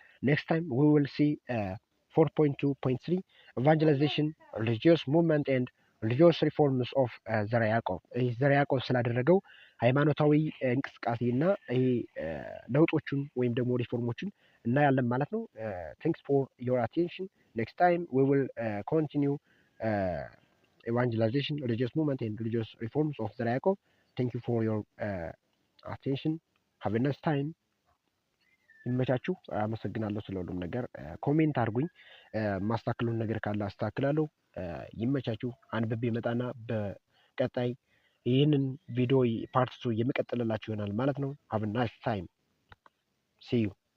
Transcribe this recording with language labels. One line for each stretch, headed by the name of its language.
English: Next time we will see 4.2.3 evangelization, religious movement and religious reforms of ዘርዓ ያዕቆብ።
Amharic: ይህ ዘርዓ ያዕቆብ ስላደረገው ሃይማኖታዊ እንቅስቃሴ እና ይሄ ለውጦቹን ወይም ደግሞ ሪፎርሞችን እናያለን ማለት ነው።
English: Thanks for your attention. Next time we will continue evangelization, religious movement and religious reforms of ዘርዓ ያዕቆብ. Thank you for your attention. Have a nice time.
Amharic: ይመቻችሁ። አመሰግናለሁ ስለ ሁሉም ነገር። ኮሜንት አድርጉኝ፣ ማስተካከሉን ነገር ካለ አስተካክላለሁ። ይመቻችሁ። አንብቤ መጣና በቀጣይ ይህንን ቪዲዮ ፓርት 2 የምቀጥልላችሁ ይሆናል ማለት ነው።
English: have a nice time. See you.